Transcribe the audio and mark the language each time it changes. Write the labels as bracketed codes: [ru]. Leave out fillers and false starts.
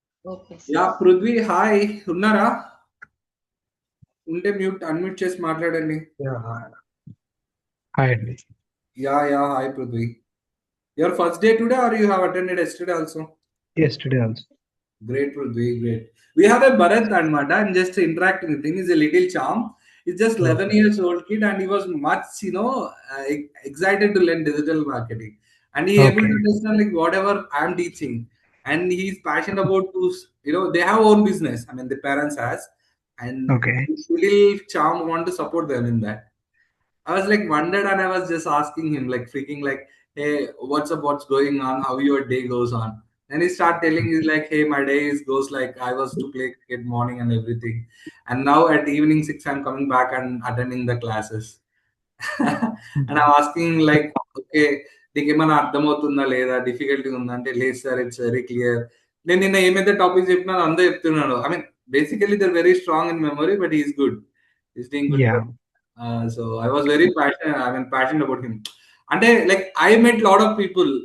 [te] Okay yeah sir. Prithvi hi, ఉన్నారా? ఉంటే unmute చేసి మాట్లాడండి. [en] Yeah. Hi, Andy. Yeah hi Prithvi. Your first day today are you have attended yesterday also? Yesterday also. Great, Prithvi, great. We have a Bharat Anmata. I'm just interacting with him. He's a little charm. He's just 11 Okay. years old kid, and he was much, excited to learn digital marketing. And he able Okay. to understand like whatever I'm teaching. And he's passionate about to, they have own business. I mean, the parents has, and Okay. this little charm want to support them in that. I was like wondered, and I was just asking him, like freaking, like, "Hey, what's up? What's going on? How your day goes on?" And he start telling, he's like, "Hey, my day is goes like I was to play cricket morning and everything, and now at evening 6 I'm coming back and attending the classes." And I'm asking like, "Okay, [te] నీకు ఏమైనా అర్థమవుతుందా లేదా, difficulty ఉందా అంటే లేదు sir, [en] It's very clear." [te] నేను నిన్న ఏమైతే టాపిక్ చెప్పినా అందే చెప్తున్నాడు. [en] I mean basically there very strong in memory, but is good, is doing good. Yeah. So I was very passionate about him. అంటే like I met lot of people.